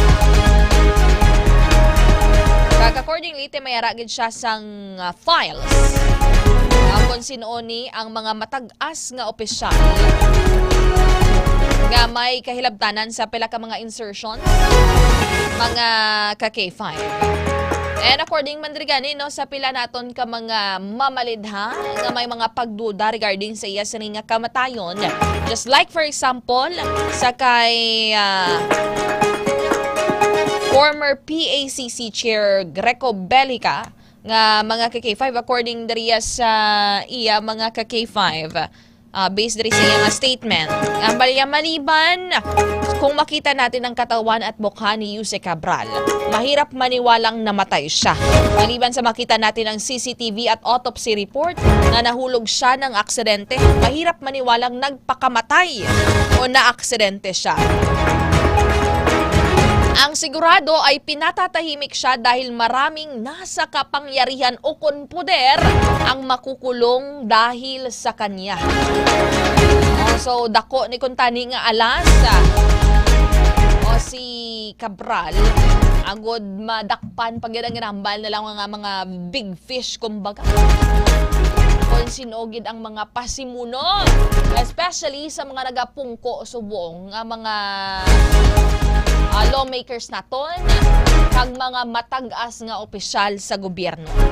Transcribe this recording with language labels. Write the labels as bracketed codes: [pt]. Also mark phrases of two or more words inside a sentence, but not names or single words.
[hil] Accordingly, mayara gid siya sang files kung sinuoni ang mga matag-as nga opisyal nga may kahilabtanan sa pila ka mga insertions, mga ka-K5. And according man gani no sa pila naton ka mga mamalidha nga may mga pagduda regarding sa iya sining nga kamatayon, [en] just like for example [hil] sa kay former PACC Chair Greco Bellica nga mga ka-K5 according diriya sa iya mga ka-K5 based diri sa iyang statement. [tl] Ang maliban kung makita natin ang katawan at mukha ni Jose Cabral, mahirap maniwalang namatay siya. Maliban sa makita natin ang CCTV at autopsy report na nahulog siya ng aksidente, mahirap maniwalang nagpakamatay o na-aksidente siya. Ang sigurado ay pinatatahimik siya dahil maraming nasa kapangyarihan o konpoder ang makukulong dahil sa kanya. [hil] So, dako ni kuntani nga alas o si Cabral agod madakpan pag yan ang ginambal na lang mga [en] big fish [hil] kumbaga. Kung sinugid ang mga pasimuno, especially sa mga nagapungko subong ang mga lawmakers naton kag mga matag-as nga opisyal sa gobyerno.